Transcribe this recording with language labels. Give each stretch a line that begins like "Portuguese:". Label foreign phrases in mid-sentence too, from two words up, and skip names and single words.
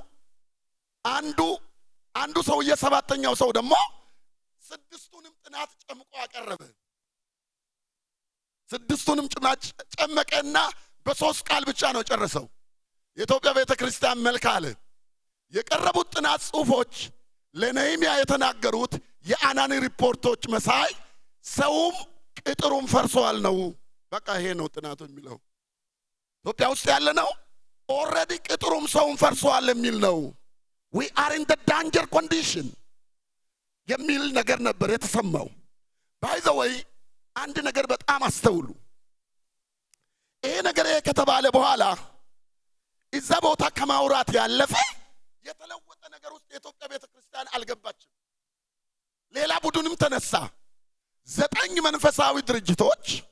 Amharic: አንዱ ሰውዬ 7ኛው ሰው ደግሞ 6ቱንም ጥናት ጨምቆ አቀረበ። 6ቱንም ጨመቀና በ3 ቃል ብቻ ነው ጨረሰው። የኢትዮጵያ ቤተ ክርስቲያን መልክ አለ። የቀረቡት ጥናት ጽሑፎች ለነህምያ የተናገሩት የአናኒ ሪፖርቶች መሳይ ሰውም ቅጥሩም ፈርሷል ነው። በቃ ይሄ ነው ጥናቱ የሚለው። ኢትዮጵያ ውስጥ ያለ ነው ኦልሬዲ ቅጥሩም ሰውም ፈርሷል የሚል ነው።
English: we are in the danger condition
Amharic: የሚል ነገር ነበር የተሰማው።
English: by the way
Amharic: አንድ ነገር በጣም አስተውሉ። ይሄ ነገር ከተባለ በኋላ እዛ ቦታ ከማውራት ያለፈ የተለወጠ ነገር ውስጥ የኢትዮጵያ ቤተ ክርስቲያን አልገባችም። ሌላ ቡድንም ተነሳ። 9 መንፈሳዊ ድርጅት፣